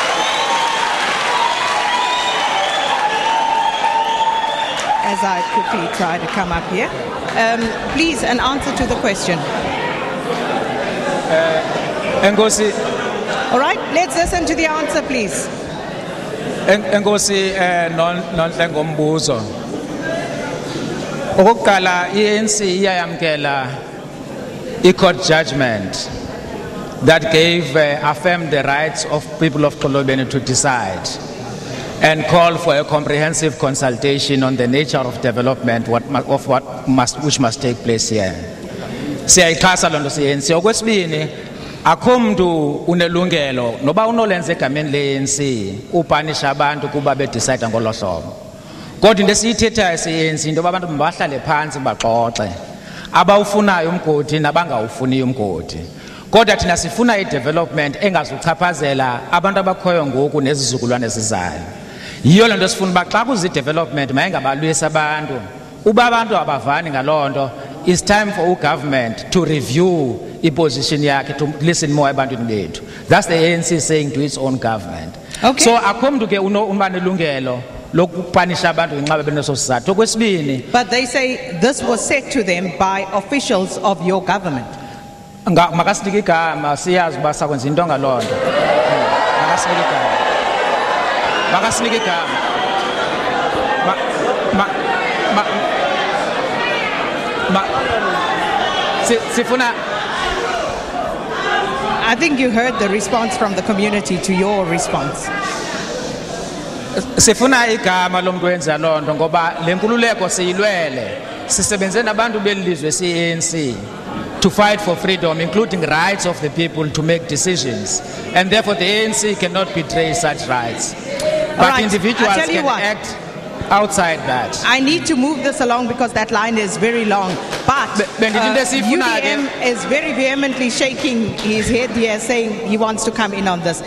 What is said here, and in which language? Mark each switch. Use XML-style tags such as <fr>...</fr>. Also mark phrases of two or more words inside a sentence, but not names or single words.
<en>As I quickly try to come up here. Please, an answer to the question.</en> <xh>Enkosi.</xh> <en>All right, let's listen to the answer, please.</en> <xh>Enkosi nonhlengombuzo. Okokuqala iANC iyayamkela</xh> <en>i-court judgment that gave affirmed the rights of people of Xolobeni to decide and call for a comprehensive consultation on the nature of development which must take place here.</en> <xh>Siyayixhasa lonto siyenzi. Okwesibini, akho mntu unelungelo noba unolenza egameni leANC upanisha abantu kuba bedecide ngolo hlobo. Kodwa into esiyithethayo siyenzi into abantu mabahlale phansi baxoxe. Abawufunayo umgodi nabangawufuniyo umgodi. Kodwa thina sifuna i-development engazuchaphazela abantu abakhoyo ngoku nezizukulwane ezizayo. Yiyo lento sifuna uba xa kuzi-development mayengabalwisa abantu. Uba abantu abavani ngaloo nto,</xh> <en>it's time for government to review</en> <xh>i-position yakhe,</xh> <en>to listen more</en> <xh>ebantwini bethu.</xh> <en>That's the ANC saying to its own government. Okay.</en> <xh>So akho mntu ke uba nelungelo lokupanisha abantu ngenxa beneso sizathu. Okwesibini,</xh> <en>But they say this was said to them by officials of your government.</en> <xh>makasinike igama siyazi uba sakwenza into ngaloo nto. Makasinike igama. Makasinike igama. Sifuna.</xh> <en>I think you heard the response from the community to your response.</en> <xh>Sifuna igama lomuntu wenza loo nto ngoba le nkululeko siyilwele sisebenze nabantu belizwe</xh> <en>ANC to fight for freedom, including rights of the people to make decisions, and therefore the ANC cannot betray such rights. But right. individuals can what? act outside that. I need to move this along because that line is very long. But UDM is very vehemently shaking his head here, saying he wants to come in on this.</en>